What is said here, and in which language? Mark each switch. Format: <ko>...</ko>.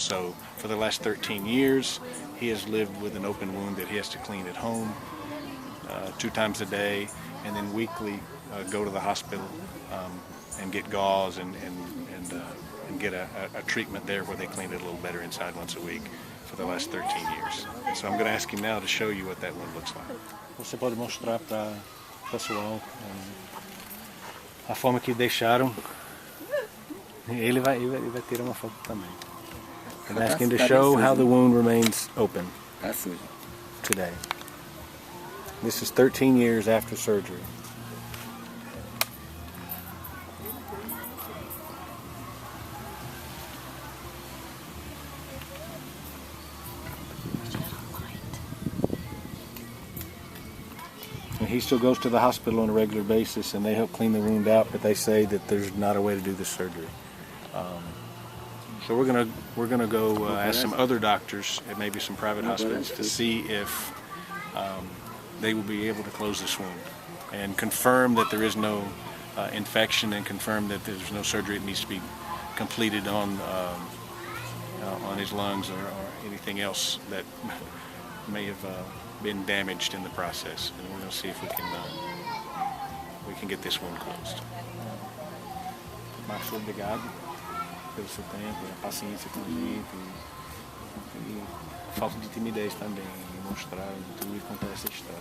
<en>So for the last 13 years, he has lived with an open wound that he has to clean at home 2 times a day, and then weekly go to the hospital and get gauze and get a treatment there where they clean it a little better inside once a week for the last 13 years. So I'm going to ask him now to show you what that wound looks like.</en> <pt>Você pode mostrar para o pessoal a forma que deixaram. Ele vai tirar uma foto também.</pt> <en>I'm asking to show how the wound remains open today. This is 13 years after surgery. he still goes to the hospital on a regular basis, and they help clean the wound out. But they say that there's not a way to do this surgery. So we're gonna go ask some other doctors at maybe some private hospitals to see if they will be able to close this wound and confirm that there is no infection, and confirm that there's no surgery that needs to be completed on his lungs or anything else that may have been damaged in the process. And we're going to see if we can get this wound closed.</en> <pt>Mas obrigado pelo seu tempo, a paciência com a gente e falta de timidez também, em mostrar tudo e contar essa história.</pt>